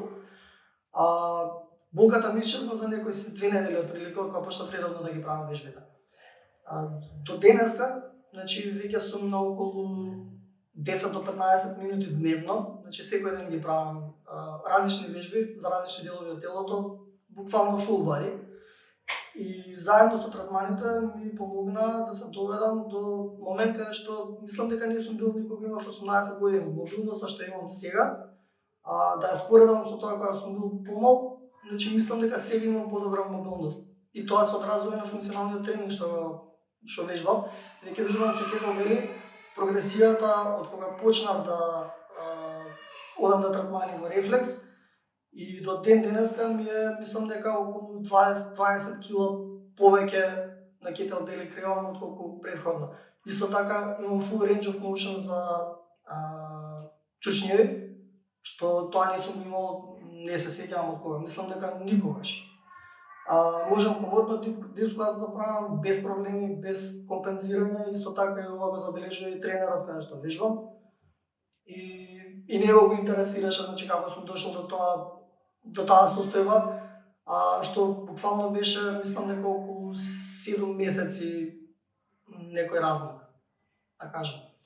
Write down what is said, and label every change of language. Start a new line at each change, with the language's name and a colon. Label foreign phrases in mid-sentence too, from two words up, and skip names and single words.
Macedonian: Болката ми исчезна за некои 2 недели отприлика, кога почнав редовно да ги правам вежбите. До денеска, веќе сум на околу 10 до 15 минути дневно, секој ден ги правам различни вежби за различни делови од телото, буквално
English: full body.
Macedonian: И заедно со третманите ми помогна да се доведам до момент каде што мислам дека не сум бил никога, имав 18 години. Мобилноста што имам сега, да ја споредам со тоа кога сум бил помал, мислам дека сега имам подобра мобилност. И тоа се одразува на функционалниот тренинг што вежбам. Дека вежбам со кетелбели, прогресијата од кога почнав да одам на третмани во рефлекс, и до ден денеска ми е, мислам дека околу 20 кила повеќе на кетелбели кревам отколку претходно. Исто така имам
English: full range of motion
Macedonian: за чучњеви, што тоа не сум имал, не се сеќавам од кога. Мислам дека никогаш. Можам комотно
English: deep squat
Macedonian: да правам без проблеми, без компензирање. Исто така и ова го забележува и тренерот каде што вежбам. И него го интересираше, како сум дошол до таа состојба, што буквално беше, мислам дека околу 7 месеци некој размак, да кажам.